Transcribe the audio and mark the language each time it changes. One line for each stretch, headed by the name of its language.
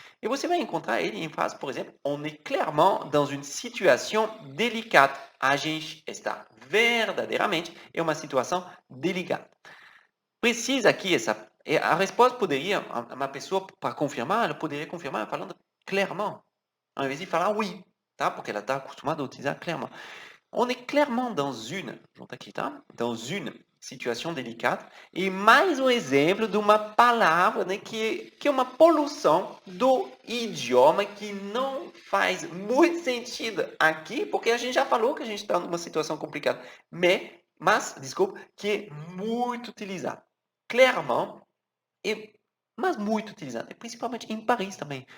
Portuguese: E você vai encontrar ele em frases, por exemplo,
French: on est clairement dans une situation délicate.
Portuguese: A gente está verdadeiramente em uma situação delicada. Precisa aqui a resposta poderia, uma pessoa para confirmar, ela poderia confirmar falando clairement, ao invés de falar oui, tá? Porque ela está acostumada a utilizar clairement.
French: On est clairement dans une, junto aqui, tá? Dans une
Portuguese: situação delicada. E mais um exemplo de uma palavra, né, que é uma poluição do idioma que não faz muito sentido aqui, porque a gente já falou que a gente está numa situação complicada. Desculpa, que é muito utilizado. Clairement, mas muito utilizado, e principalmente em Paris também.